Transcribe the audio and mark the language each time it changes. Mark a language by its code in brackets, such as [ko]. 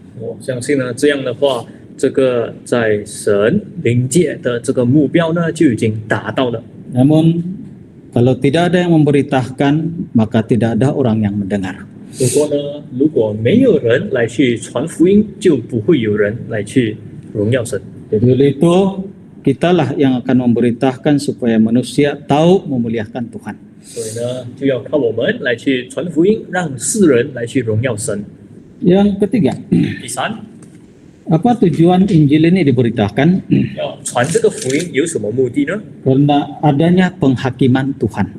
[zh] 我相信呢，这样的话，这个在神灵界的这个目标呢，就已经达到了。 [ms] Namun kalau tidak ada yang memberitakan, maka tidak ada orang yang mendengar. [zh] 不过呢，如果没有人来去传福音，就不会有人来去荣耀神。 [ms] Jadi oleh itu kitalah yang akan memberitakan supaya manusia tahu memuliakan Tuhan. [zh] 所以呢，就要靠我们来去传福音，让世人来去荣耀神。 [ms] Yang ketiga, [zh] 第三， [ms] apa tujuan Injil ini diberitakan? [zh] 要传这个福音有什么目的呢？ [ms] Karena adanya penghakiman Tuhan.